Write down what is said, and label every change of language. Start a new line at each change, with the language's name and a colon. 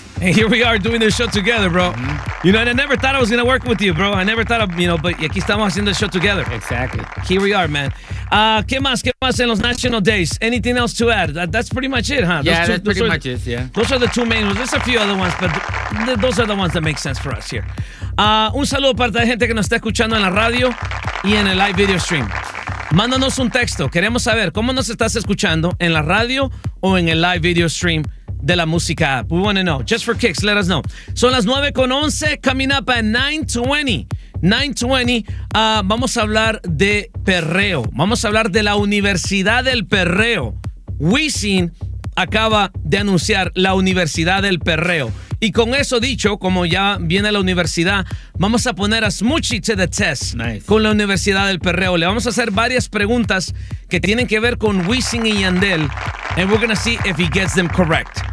English: And here we are doing this show together, bro. Mm-hmm. You know, and I never thought I was going to work with you, bro. I never thought, of, you know, but
Spanish: aquí estamos haciendo
English: the show together. Exactly. Here we are, man.
Spanish: ¿Qué más? ¿Qué más en los
English: National Days? Anything else to add? That's pretty much it, huh? Yeah, that's pretty much it, yeah. Those are the two main ones. There's a few other ones, but those are the ones that make sense for us here.
Spanish: Un saludo para la gente que nos está escuchando en la radio y en el
English: live video stream.
Spanish: Mándanos un texto. Queremos saber cómo nos estás escuchando en la radio o en el
English: live video stream
Spanish: de la música app.
English: We want to know. Just for kicks, let us know.
Spanish: Son las 9:11.
English: Coming up at 9:20.
Spanish: Vamos a hablar de perreo. Vamos a hablar de la Universidad del Perreo. Wisin acaba de anunciar la Universidad del Perreo. Y con eso dicho, como ya viene la universidad, vamos a poner a Smuchi
English: to the test. Nice.
Spanish: Con la Universidad del Perreo. Le vamos a hacer varias preguntas que tienen que ver con Wisin y Yandel.
English: And we're going to see if he gets them correct.